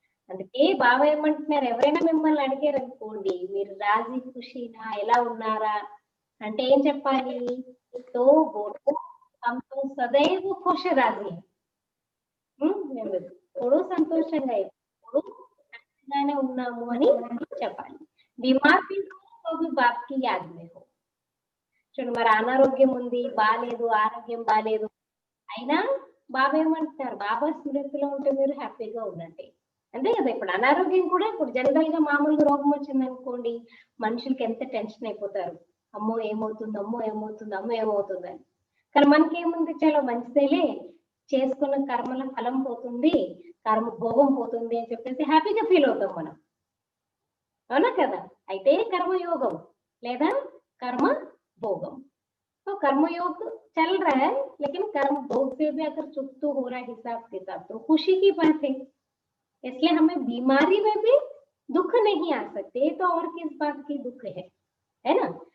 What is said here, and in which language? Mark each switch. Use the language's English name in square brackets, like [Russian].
[Telugu] అందుకే బాబా ఏమంటున్నారు, ఎవరైనా మిమ్మల్ని అడిగారు అనుకోండి, మీరు రాజీ ఖుషీనా, ఎలా ఉన్నారా అంటే ఏం చెప్పాలి? [Hindi] తో బోలో హమ్ తో సదైవ్ ఖుష్ రాజీ. [Telugu] మేము ఎప్పుడు సంతోషంగా, ఎప్పుడు హ్యాపీగానే ఉన్నాము అని చెప్పాలి. [Hindi] బీమార్ भी हो तो भी बाप की याद में हो. [Telugu] చూడండి, మరి అనారోగ్యం ఉంది, బాలేదు, ఆరోగ్యం బాలేదు, అయినా బాబా ఏమంటున్నారు, బాబా స్మృతిలో ఉంటే మీరు హ్యాపీగా ఉండండి. అంతే కదా. ఇప్పుడు అనారోగ్యం కూడా, ఇప్పుడు జనరల్ గా మామూలుగా రోగం వచ్చింది అనుకోండి, మనుషులకి ఎంత టెన్షన్ అయిపోతారు, అమ్మో ఏమవుతుంది, అమ్మో ఏమవుతుంది, అమ్మో ఏమవుతుంది అని. కానీ మనకేముంది, చాలా మంచిదేలే, చేసుకున్న కర్మల ఫలం పోతుంది, కర్మ భోగం పోతుంది అని చెప్పేసి హ్యాపీగా ఫీల్ అవుతాం మనం. అవునా కదా. అయితే కర్మయోగం లేదా [Hindi] కర్మ भोगम, तो कर्मयोग चल रहा है, लेकिन कर्म भोग से भी अगर चुप तो हो रहा है हिसाब किताब, तो खुशी की बात है. इसलिए हमें बीमारी में भी दुख नहीं आ सकते, तो और किस बात की दुख है ना.